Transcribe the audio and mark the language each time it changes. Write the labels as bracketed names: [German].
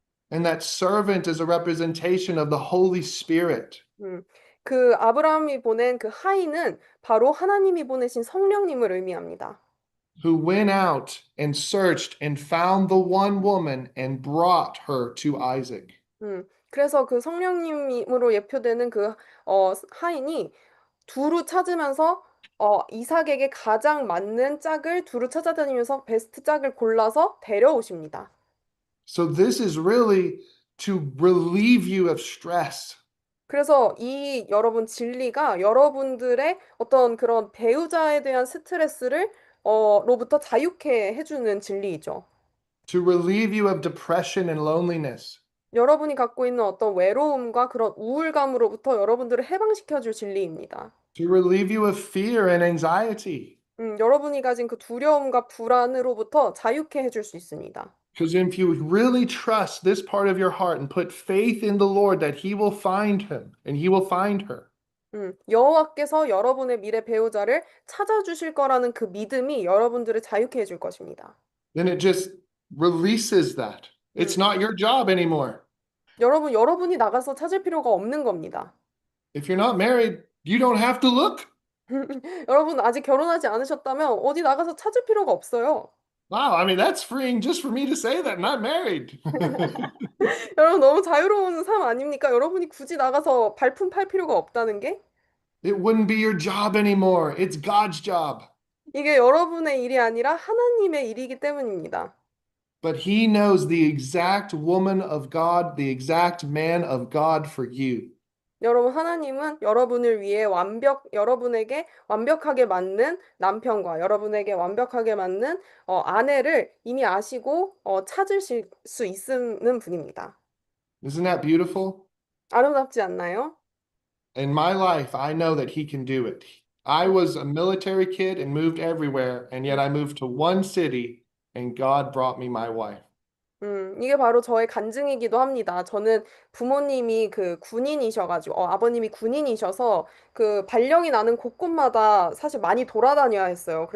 [English] And that servant is a representation of the Holy Spirit. [Korean] 그 아브라함이 보낸 그 하인은 바로 하나님이 보내신 성령님을 의미합니다. [English] Who went out and searched and found the one woman and brought her to Isaac. [Korean] 그래서 그 성령님으로 예표되는 그 하인이 두루 찾으면서 이삭에게 가장 맞는 짝을 두루 찾아다니면서 베스트 짝을 골라서 데려오십니다. [English] So this is really to relieve you of stress. [Korean] 그래서 이 여러분 진리가 여러분들의 어떤 그런 배우자에 대한 스트레스를 로부터 자유케 해주는 진리이죠. [English] To relieve you of depression and loneliness. [Korean] 여러분이 갖고 있는 어떤 외로움과 그런 우울감으로부터 여러분들을 해방시켜줄 진리입니다. [English] To relieve you of fear and anxiety. [Korean] 여러분이 가진 그 두려움과 불안으로부터 자유케 해줄 수 있습니다. [English] Because if you really trust this part of your heart and put faith in the Lord that He will find him and He will find her. [Korean] 여호와께서 여러분의 미래 배우자를 찾아주실 거라는 그 믿음이 여러분들을 자유케 해줄 것입니다. [English] Then it just releases that. It's 음, not your job anymore. [Korean] 여러분이 나가서 찾을 필요가 없는 겁니다. [English] If you're not married, you don't have to look. [Korean] 여러분 아직 결혼하지 않으셨다면 어디 나가서 찾을 필요가 없어요. [English] Wow, I mean, that's freeing just for me to say that, not married. [Korean] 여러분 너무 자유로운 삶 아닙니까? 여러분이 굳이 나가서 발품 팔 필요가 없다는 게 [English] It wouldn't be your job anymore. It's God's job. [Korean] 이게 여러분의 일이 아니라 하나님의 일이기 때문입니다. [English] But He knows the exact woman of God, the exact man of God for you. [Korean] 여러분 하나님은 여러분을 위해 여러분에게 완벽하게 맞는 남편과 여러분에게 완벽하게 맞는 아내를 이미 아시고 찾으실 수 있는 분입니다. [English] Isn't that beautiful? [Korean] 아름답지 않나요? [English] In my life, I know that He can do it. I was a military kid and moved everywhere, and yet I moved to one city, and God brought me my wife. [Korean] 이게 바로 저의 간증이기도 합니다. 저는 부모님이 그 군인이셔가지고, 아버님이 군인이셔서 그 발령이 나는 곳곳마다 사실 많이 돌아다녀야 했어요.